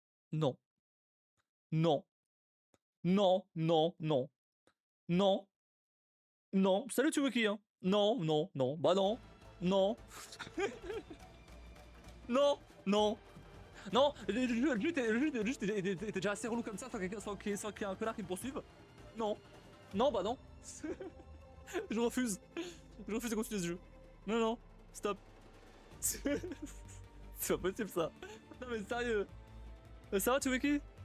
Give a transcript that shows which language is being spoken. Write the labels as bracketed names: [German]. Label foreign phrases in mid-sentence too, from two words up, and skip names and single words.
[French] Non. Non. Non, non, non. Non. Non. Salut Tsubuki, hein. Non, non, non. Bah non. Non. Non. Non. Non. Le jeu était déjà assez relou comme ça sans qu'il y ait un connard qui me poursuive. Non. Non, bah non. Je refuse. Je refuse de continuer ce jeu. Non, non. Stop. C'est pas possible ça. Non mais sérieux. Ça va Tsubuki?